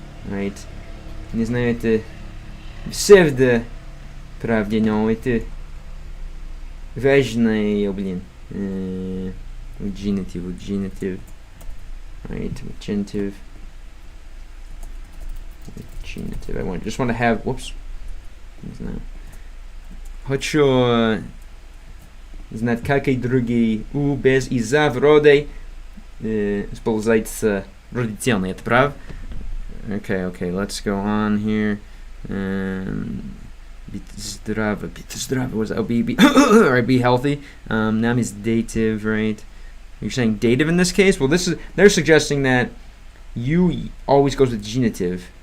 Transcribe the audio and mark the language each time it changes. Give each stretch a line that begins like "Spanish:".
English: right?
Russian: Не знаю, это псевдо-правде, но это важное,
English: genitive, right? Genitive. I just want to have, whoops.
Russian: Не знаю. Хочу знать, какие другие без и за вроде используется родительный, это прав?
English: Okay, let's go on here.
Russian: Быть здраво,
English: what is that? Alright, be healthy. Nam is dative, right? You're saying dative in this case? Well, they're suggesting that you always goes with genitive.